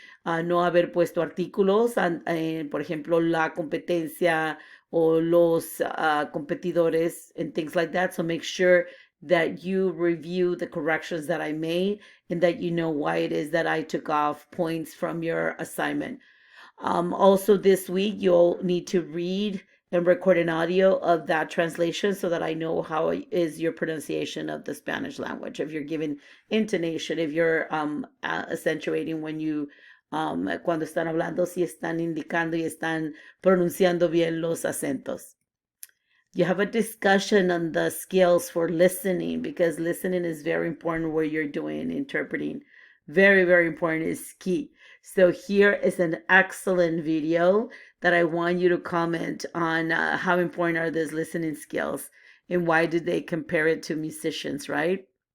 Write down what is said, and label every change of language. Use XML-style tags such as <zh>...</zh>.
<es>No haber puesto artículos, por ejemplo, la competencia o los competidores</es> <en>and things like that. So make sure that you review the corrections that I made, and that you know why it is that I took off points from your assignment. Also this week, you'll need to read and record an audio of that translation, so that I know how is your pronunciation of the Spanish language. If you're giving intonation, if you're accentuating when you</en> <es>cuando están hablando, si están indicando y están pronunciando bien los acentos.</es> <en>You have a discussion on the skills for listening, because listening is very important where you're doing interpreting. Very important, is key. So here is an excellent video that I want you to comment on how important are these listening skills, and why did they compare it to musicians, right?</en>